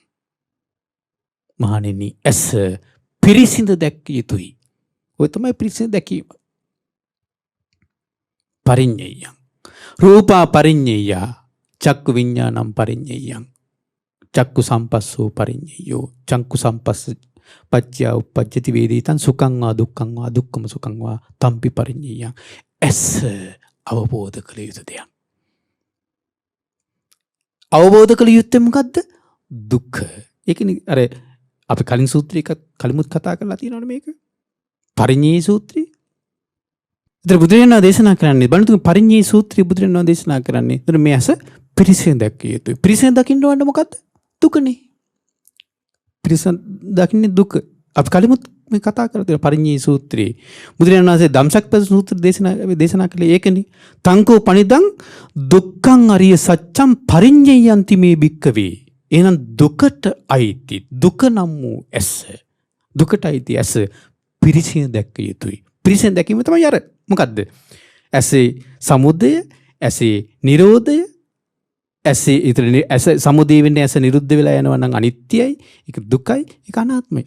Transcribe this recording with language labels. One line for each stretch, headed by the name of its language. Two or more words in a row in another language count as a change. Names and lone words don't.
Sinhala: මහණෙනි ඇස පිරිසිඳ දැක්විය යුතුයි. ඔය තමයි පිරිසිඳ දැකීම. පරිඤ්ඤයං.
Pali: රූපා පරිඤ්ඤය. චක්කු විඤ්ඤාණං පරිඤ්ඤයං. චක්කු සම්පස්සෝ පරිඤ්ඤයෝ. චක්කු සම්පස්ස පච්චය උප්පජ්ජති වේදිතං සුඛං වා දුක්ඛං වා දුක්ඛම සුඛං වා තම්පි පරිඤ්ඤයං.
Sinhala: ඇස අවබෝධ කළ යුතු දෙයක්. අවබෝධ කළ යුත්තේ මොකද්ද? දුක. ඒකනේ අර අපි කලින් සූත්‍රයක කලිමුත් කතා කරලා තියෙනවනේ මේක. පරිඤ්ඤේ සූත්‍රය. ඉතින් බුදුරජාණන් දේශනා කරන්නේ බලන්න පරිඤ්ඤේ සූත්‍රය බුදුරජාණන් දේශනා කරන්නේ. ඉතින් මේ ඇස පිරිසිඳ දැක්විය යුතුයි. පිරිසිඳ දකින්න ඕන මොකද්ද? දුකනේ. පිරිසිඳ දකින්නේ දුක. අපි කලිමුත් මේ කතා කරලා තියෙන පරිඤ්ඤේ සූත්‍රයේ බුදුරජාණන් වහන්සේ ධම්සක්පද සූත්‍ර දේශනා කළේ ඒකනේ.
Pali: තංකෝ පනිදං දුක්ඛං අරිය සත්‍යං පරිඤ්ඤයන්ති මේ භික්ඛවේ.
Sinhala: එහෙනම් දුකට අයිති දුක නම් වූ ඇස, දුකට අයිති ඇස පිරිසිඳ දැක්විය යුතුයි. පිරිසිඳ දැකීම තමයි අර මොකද්ද? ඇසේ සමුදය, ඇසේ නිරෝධය, ඇසේ ඇස සමුදය වෙන්නේ ඇස නිරුද්ධ වෙලා යනවා නම් අනිත්‍යයි, ඒක දුකයි, ඒක අනාත්මයි.